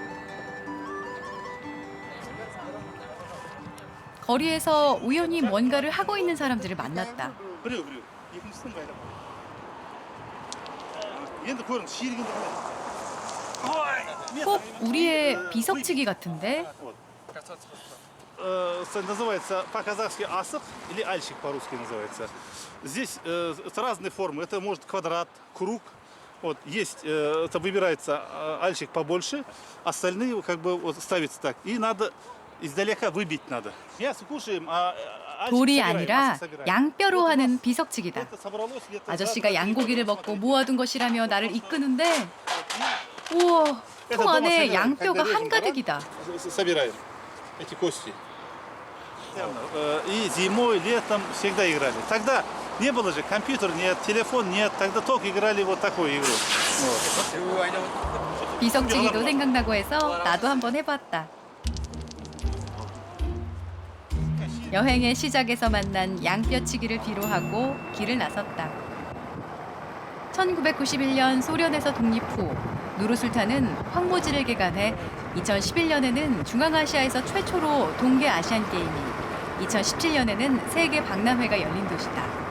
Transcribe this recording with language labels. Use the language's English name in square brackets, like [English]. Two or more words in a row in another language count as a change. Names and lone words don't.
[Korean] 거리에서 우연히 뭔가를 하고 있는 사람들을 만났다. 꼭 우리의 비석치기 같은데? [Russian] Называется по-казахски асық или альщик по-русски называется. Здесь разные формы. Это может квадрат, круг. Вот есть, это выбирается альщик побольше, остальные как бы вот ставится так. И надо издалека выбить надо. Мясо кушаем, а [Korean] 돌이 아니라 양뼈로 하는 비석치기다. 아저씨가 양고기를 먹고 모아둔 것이라며 나를 이끄는데 우와, 통 안에 양뼈가 한가득이다. [Russian] собираем эти кости. И зимой, летом всегда играли. Тогда не было же компьютер, нет, телефон нет. Тогда только играли вот такую игру. [Korean] 비석치기도 생각나고 해서 나도 한번 해봤다. 여행의 시작에서 만난 양뼈치기를 뒤로하고 길을 나섰다. 1991년 소련에서 독립 후 누르술탄은 황무지를 개간해 2011년에는 중앙아시아에서 최초로 동계 아시안 게임이, 2017년에는 세계 박람회가 열린 도시다.